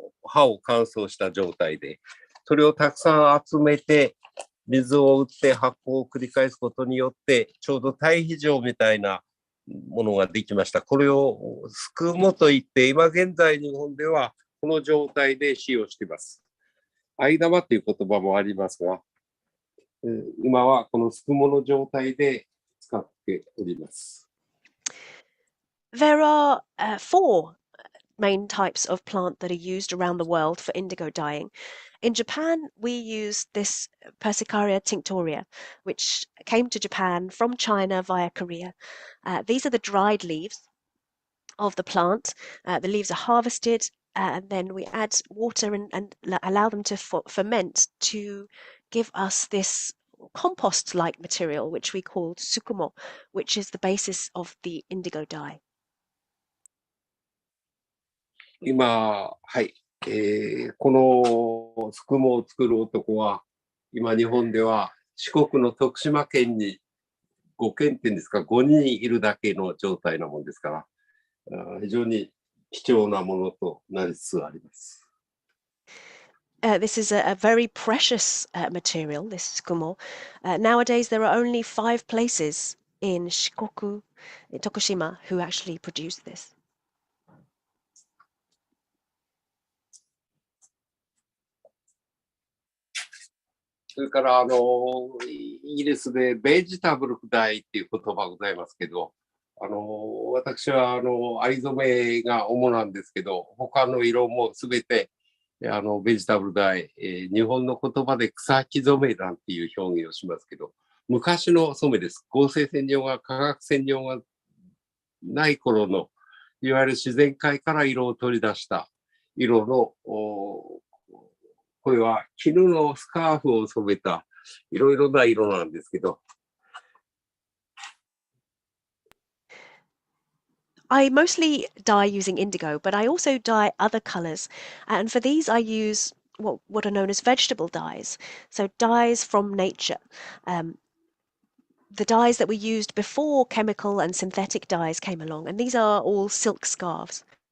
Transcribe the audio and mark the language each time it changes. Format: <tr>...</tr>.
<ja>葉を乾燥した状態で、それをたくさん集めて、水を打って発酵を繰り返すことによって、ちょうど堆肥状みたいなものができました。これをすくもといって、今現在日本ではこの状態で使用しています。藍玉という言葉もありますが、今はこのすくもの状態で使っております。</ja> <en>There are four main types of plant that are used around the world for indigo dyeing. In Japan, we use this Persicaria tinctoria, which came to Japan from China via Korea. These are the dried leaves of the plant. The leaves are harvested, and then we add water and allow them to ferment to give us this compost-like material, which we call tsukumo, which is the basis of the indigo dye.</en> <ja>今、はい、このすくもを作る男は、今日本では四国の徳島県に5県っていうんですか、5人いるだけの状態なもんですから、非常に貴重なものとなりつつあります。</ja> <en>This is a very precious material, this tsukumo. Nowadays, there are only 5 places in Shikoku, in Tokushima, who actually produce this.</en> <ja>それからイギリスでベジタブルダイっていう言葉がございますけど、私は藍染めが主なんですけど、他の色もすべてベジタブルダイ、日本の言葉で草木染めなんていう表現をしますけど、昔の染めです。合成染料が化学染料がない頃の、いわゆる自然界から色を取り出した色の、これは絹のスカーフを染めたいろいろな色なんですけど。</ja> <en>I mostly dye using indigo, but I also dye other colors. And for these, I use what are known as vegetable dyes. So dyes from nature. The dyes that were used before chemical and synthetic dyes came along, and these are all silk scarves.</en>